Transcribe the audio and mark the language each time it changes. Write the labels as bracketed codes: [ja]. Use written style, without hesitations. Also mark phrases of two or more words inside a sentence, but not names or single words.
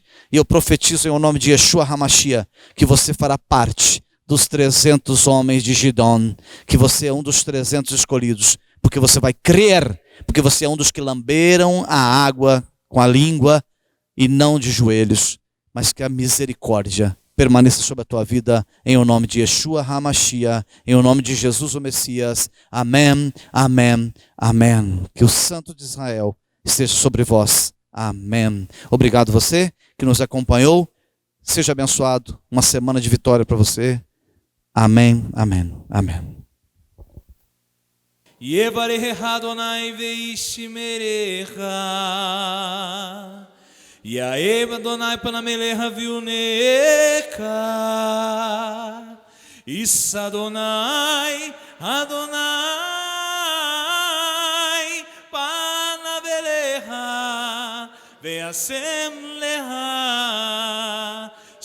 [pt] E eu profetizo em o nome de Yeshua HaMashiach que você fará parte dos 300 homens de Gidon, que você é um dos 300 escolhidos, porque você vai crer, porque você é um dos que lamberam a água com a língua e não de joelhos, mas que a misericórdia permaneça sobre a tua vida, em o nome de Yeshua HaMashiach, em o nome de Jesus o Messias. Amém, amém, amém. Que o Santo de Israel esteja sobre vós. Amém. Obrigado você que nos acompanhou. Seja abençoado. Uma semana de vitória para você. Amém, amém, amém. [he] יברכך אדוני וישמרך. יאר אדוני פניו אליך ויחנך. ישא אדוני, אדוני פניו אליך וישם לך.